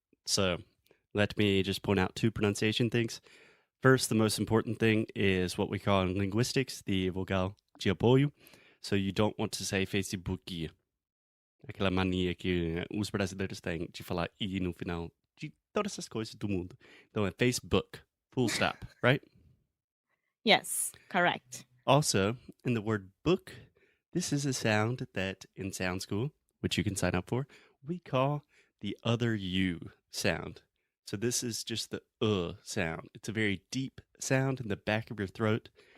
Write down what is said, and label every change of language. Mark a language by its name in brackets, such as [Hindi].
[English] So let me just point out 2 pronunciation things. First, the most important thing is what we call in linguistics the [Portuguese] vogal de apoio. [English] So you don't want to say Facebook. [Portuguese] Aquela mania que os brasileiros têm de falar i no final de todas essas coisas do mundo. Então é [English] Facebook, full stop, right? Yes, correct. Also, in the word book, this is a sound that in Sound School, which you can sign up for, we call the other U sound. So this is just the sound. It's a very deep sound in the back of your throat.